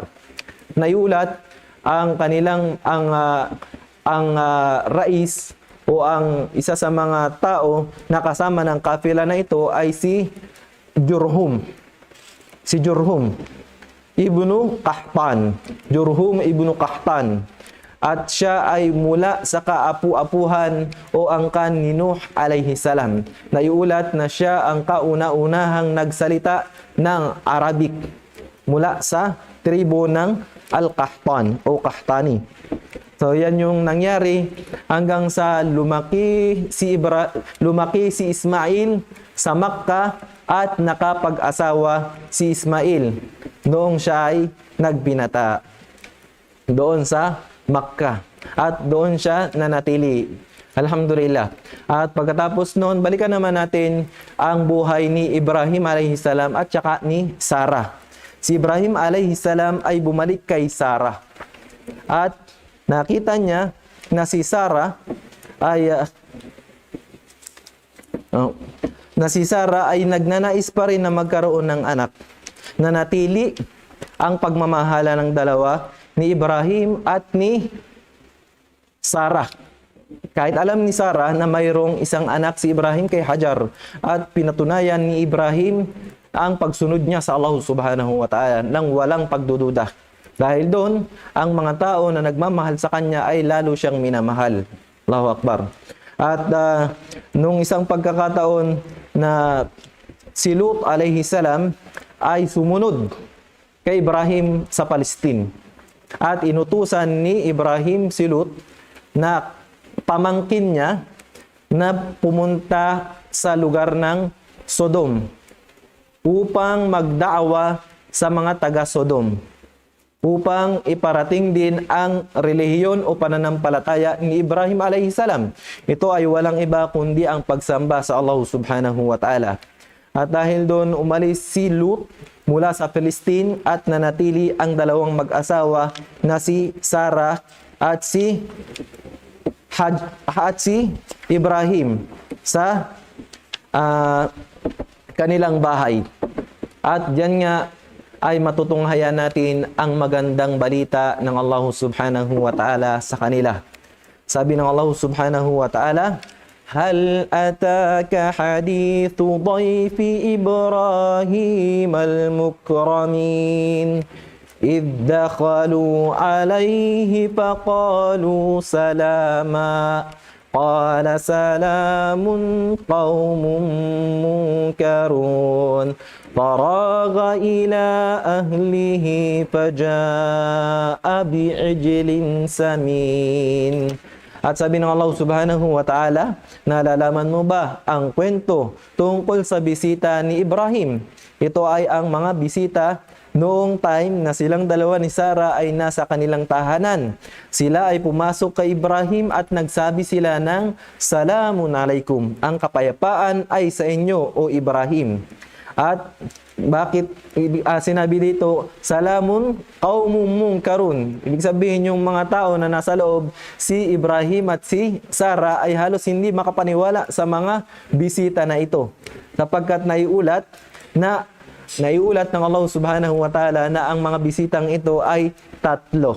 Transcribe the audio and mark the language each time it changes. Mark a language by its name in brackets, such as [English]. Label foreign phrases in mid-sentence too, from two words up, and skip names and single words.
[Filipino] Naiulat ang rais o ang isa sa mga tao na kasama ng kafila na ito ay si Jurhum. Si Jurhum ibnu Qahtan. Jurhum ibnu Qahtan. At siya ay mula sa kaapu-apuhan o angkan ni Nuh [Arabic] عليه السلام. [Filipino] Naiulat na siya ang kauna-unahang nagsalita ng Arabic mula sa tribo ng Al-Qahtan o Qahtani. So yan yung nangyari hanggang sa lumaki si Ismail sa Makkah at nakapag-asawa si Ismail noong siya ay nagbinata doon sa Makkah at doon siya nanatili. Alhamdulillah. At pagkatapos noon, balikan naman natin ang buhay ni Ibrahim [Arabic] عليه السلام [Filipino] at saka ni Sarah. Si Ibrahim [Arabic] عليه السلام [Filipino] ay bumalik kay Sarah. At nakita niya na si Sarah ay nagnanais pa rin na magkaroon ng anak. Nanatili ang pagmamahala ng dalawa ni Ibrahim at ni Sarah. Kahit alam ni Sarah na mayroong isang anak si Ibrahim kay Hajar at pinatunayan ni Ibrahim ang pagsunod niya sa Allah [Arabic] سبحانه وتعالى [Filipino] nang walang pagdududa. Dahil doon, ang mga tao na nagmamahal sa kanya ay lalo siyang minamahal. [Arabic] الله أكبر. [Filipino] At nung isang pagkakataon na si Lut [Arabic] عليه السلام [Filipino] ay sumunod kay Ibrahim sa Palestine. At inutusan ni Ibrahim si Lut na pamangkin niya na pumunta sa lugar ng Sodom upang magdaawa sa mga taga-Sodom, upang iparating din ang relihiyon o pananampalataya ni Ibrahim [Arabic] عليه السلام. [Filipino] Ito ay walang iba kundi ang pagsamba sa Allah [Arabic] سبحانه وتعالى. [Filipino] At dahil doon umalis si Lut mula sa Palestine at nanatili ang dalawang mag-asawa na si Sarah at si Ibrahim sa kanilang bahay. At diyan nga ay matutunghayan natin ang magandang balita ng Allah [Arabic] سبحانه وتعالى [Filipino] sa kanila. Sabi ng [Arabic] Allah سبحانه وتعالى, هل أتاك حديث ضيف إبراهيم المكرمين إذ دخلوا عليه فقالوا سلاما قال سلام قوم منكرون فراغ إلى أهله فجاء بعجل سمين. [Filipino] At sabi ng Allah [Arabic] سبحانه وتعالى, [Filipino] nalalaman mo ba ang kwento tungkol sa bisita ni Ibrahim? Ito ay ang mga bisita noong time na silang dalawa ni Sarah ay nasa kanilang tahanan. Sila ay pumasok kay Ibrahim at nagsabi sila ng [Arabic] سلام عليكم. [Filipino] Ang kapayapaan ay sa inyo, o Ibrahim. At bakit sinabi dito, [Arabic] سلام قوم منكرون? [Filipino] Ibig sabihin yung mga tao na nasa loob, si Ibrahim at si Sarah ay halos hindi makapaniwala sa mga bisita na ito. Sapagkat naiulat ng Allah [Arabic] سبحانه وتعالى [Filipino] na ang mga bisitang ito ay tatlo.